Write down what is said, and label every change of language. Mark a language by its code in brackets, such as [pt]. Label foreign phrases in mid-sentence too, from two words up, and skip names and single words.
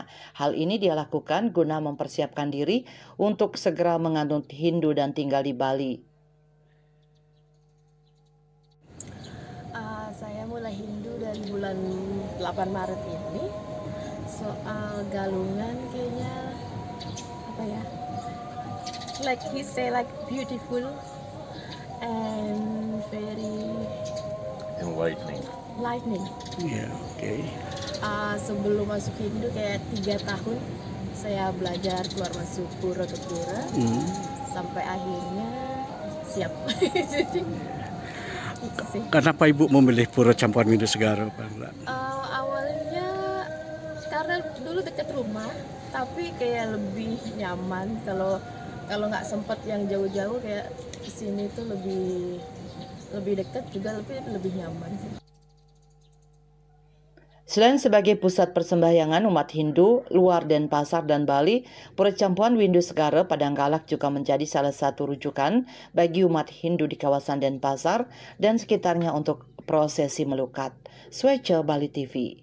[id] Hal ini dia lakukan guna mempersiapkan diri untuk segera menganut Hindu dan tinggal di Bali. Saya mulai Hindu dari bulan 8 Maret ini. Soal Galungan kayaknya apa ya? [en] Like he say like beautiful and very enlightening. Yeah, okay. [id] Sebelum masuk Hindu kayak 3 tahun saya belajar keluar masuk pura ke pura sampai akhirnya siap. Jadi itu sih. Kenapa Ibu memilih Pura Campuhan Windu Segara? Awalnya karena dulu dekat rumah, tapi kayak lebih nyaman kalau nggak sempat yang jauh-jauh kayak sini tuh lebih dekat juga lebih nyaman. Selain sebagai pusat persembahyangan umat Hindu luar Denpasar dan Bali, Pura Campuhan Windu Segara Padanggalak juga menjadi salah satu rujukan bagi umat Hindu di kawasan Denpasar dan sekitarnya untuk prosesi melukat. Swece Bali TV.